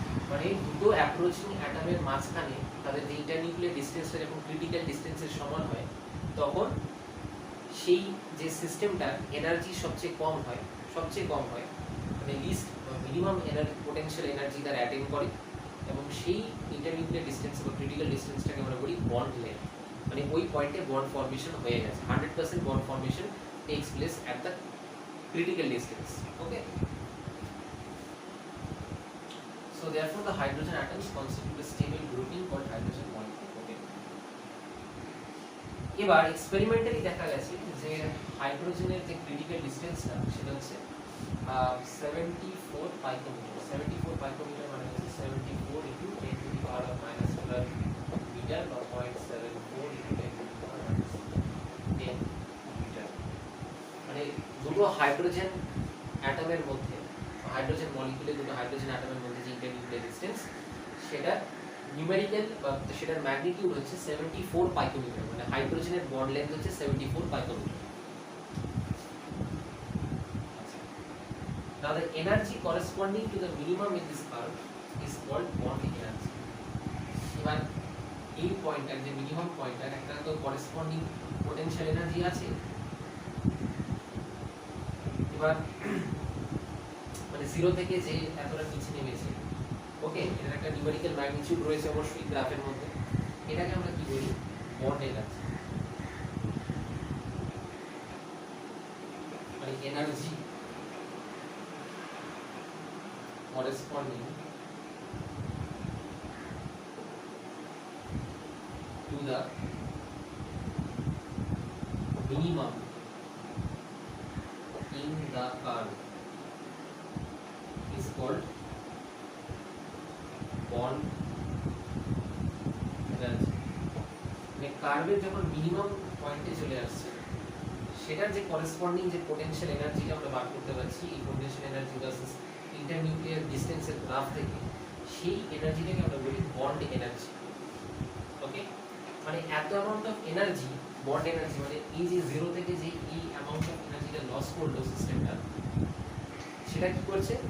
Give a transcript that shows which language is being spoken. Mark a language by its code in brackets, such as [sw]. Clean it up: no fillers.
[bn] মানে দুটো অ্যাপ্রোচিং অ্যাটমের মাঝখানে তাদের যে ইন্টারনিউক্লিয়ার ডিসটেন্সটা যখন ক্রিটিক্যাল ডিসটেন্সের সমান হয় তখন সেই যে সিস্টেমটার এনার্জি সবচেয়ে কম হয় মানে list minimum energy potential energy তার অ্যাটেন্ড করে এবং সেই ইন্টারনিউক্লিয়ার ডিসটেন্স বা ক্রিটিক্যাল ডিসটেন্সটাকে আমরা বলি বন্ড লেন্থ। মানে ওই পয়েন্টে বন্ড ফর্মেশন হয়ে গেছে, [en] 100% bond formation takes place at the critical distance. Okay, so therefore the hydrogen atoms constitute a stable grouping called hydrogen molecule. [bn] Okay, এবার এক্সপেরিমেন্টালি দেখা গেছে যে হাইড্রোজেনের যে ক্রিটিক্যাল ডিসটেন্সটা সেটা হচ্ছে 74 পাইকোমিটার। 74 পাইকোমিটার মানে হচ্ছে 74 into 10 to the power of minus 12 metre বা 0.74 into 10 to the power of minus 10 metre. মানে দুটো হাইড্রোজেন অ্যাটমের মধ্যে, হাইড্রোজেন মলিকিউলে দুটো হাইড্রোজেন অ্যাটমের মধ্যে যে ইন্টারনিউক্লিয়ার ডিসটেন্স সেটা নিউমেরিক্যাল বা সেটার ম্যাগনিটিউড হচ্ছে 74 পাইকোমিটার। মানে হাইড্রোজেনের বন্ড লেন্থ হচ্ছে 74 পাইকোমিটার। [en] Now the energy corresponding to the minimum in this curve is called bond energy. [bn] এবার এই পয়েন্টটার যে মিনিমাম পয়েন্টটার একটা তো করেসপন্ডিং পোটেনশিয়াল এনার্জি আছে। এবার মানে 0 থেকে যে এতটা নিচে নেমেছে, ওকে, এটার একটা নিউমেরিক্যাল ম্যাগনিটিউড রয়েছে অবশ্যই গ্রাফের মধ্যে। এটাকে আমরা কি বলি? [en] Bond energy, মানে energy corresponding to the minimum in the curve is called bond energy. [bn] মানে কার্ভের যখন মিনিমাম পয়েন্টে চলে আসছে সেটার যে করেসপন্ডিং যে পোটেনশিয়াল এনার্জিটা আমরা বার করতে পারছি এই পোটেনশিয়াল এনার্জি ভার্সেস ইন্টারনিউক্লিয়ার ডিসটেন্সের গ্রাফ থেকে, সেই এনার্জিটাকে আমরা বলি বন্ড এনার্জি। ওকে, মানে এত amount of energy, bond energy মানে এই যে 0 থেকে যে এই অ্যামাউন্ট অফ এনার্জিটা লস করলো সিস্টেমটা, সেটা কি করছে?